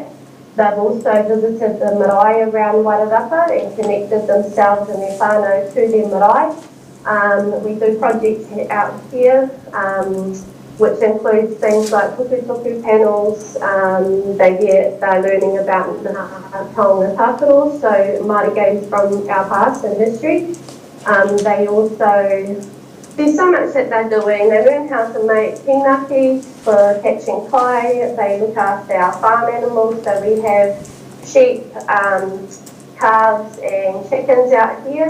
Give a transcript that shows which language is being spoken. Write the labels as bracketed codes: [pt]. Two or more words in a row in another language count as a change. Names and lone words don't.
[en] They've also visited the marae around Wairarapa and connected themselves and their whānau to their marae. We do projects out here, which includes things like tuku panels. They're learning about [mi] taonga tākaro, [en] so Māori games from our past and history. There's so much that they're doing. They learn how to make pinaki for catching kai. They look after our farm animals, so we have sheep, calves and chickens out here.